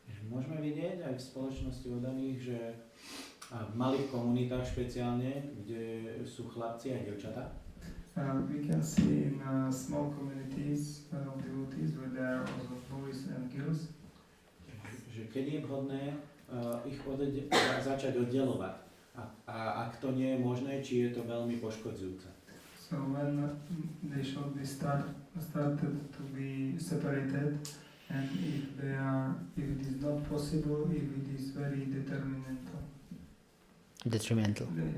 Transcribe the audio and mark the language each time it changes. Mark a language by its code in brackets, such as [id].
[sk] Môžeme vidieť aj v spoločnosti oddaných, že v malých komunitách špeciálne, kde sú chlapci a dievčatá, [en] We can see in small communities of devotees where there are also boys and girls. [sk] že keď je vhodné ich začať oddelovať. A ak to nie je možné, či je to veľmi poškodzujúce. [en] So when they should be started to be separated, and if it is not possible, if it is very detrimental.